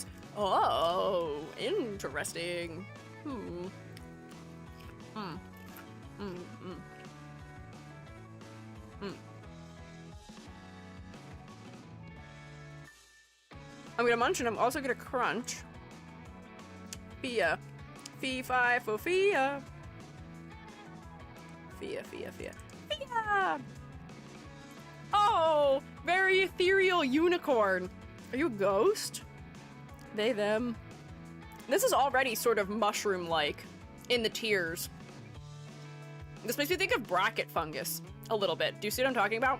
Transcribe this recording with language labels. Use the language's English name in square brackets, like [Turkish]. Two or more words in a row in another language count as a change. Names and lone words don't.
[English] Oh, interesting. I'm gonna munch and I'm also gonna crunch. Fia. Fee-fi fo Fia. Fia. Fia! Oh, very ethereal unicorn. Are you a ghost? They, them. This is already sort of mushroom-like in the tears. This makes me think of bracket fungus a little bit. Do you see what I'm talking about?